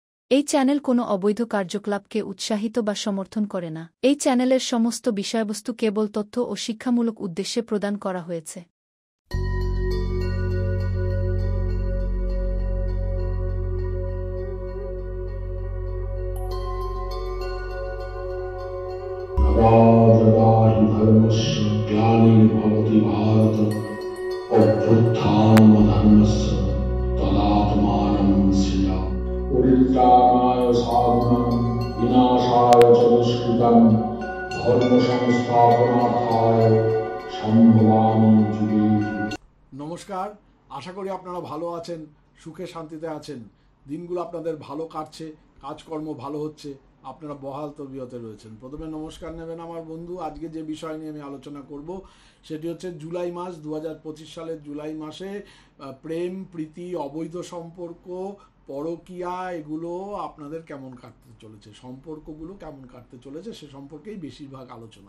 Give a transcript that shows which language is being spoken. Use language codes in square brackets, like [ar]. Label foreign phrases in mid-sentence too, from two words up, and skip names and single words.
[bn] এই চ্যানেল কোনো অবৈধ কার্যকলাপকে উৎসাহিত বা সমর্থন করে না। এই চ্যানেলের সমস্ত বিষয়বস্তু কেবল তথ্য ও শিক্ষামূলক উদ্দেশ্যে প্রদান করা হয়েছে। [sa] यदा हि धर्मस्य ग्लानिर्भवति भारत अभ्युत्थानमधर्मस्य तदात्मानं सृजामि परित्राणाय साधूनां विनाशाय च दुष्कृतां धर्मसंस्थापनार्थाय सम्भवामि जुगे जुगे। [bn] নমস্কার, আশা করি আপনারা ভালো আছেন, সুখে শান্তিতে আছেন। দিনগুলো আপনাদের ভালো কাটছে, কাজকর্ম ভালো হচ্ছে, আপনারা বহাল তবিয়তে রয়েছেন। প্রথমে নমস্কার নেবেন আমার বন্ধু। আজকে যে বিষয় নিয়ে আমি আলোচনা করব সেটি হচ্ছে জুলাই মাস, 2025 সালের জুলাই মাসে প্রেম, প্রীতি, অবৈধ সম্পর্ক, পরকীয়া এগুলো আপনাদের কেমন কাটতে চলেছে, সম্পর্কগুলো কেমন কাটতে চলেছে সে সম্পর্কেই বেশিরভাগ আলোচনা।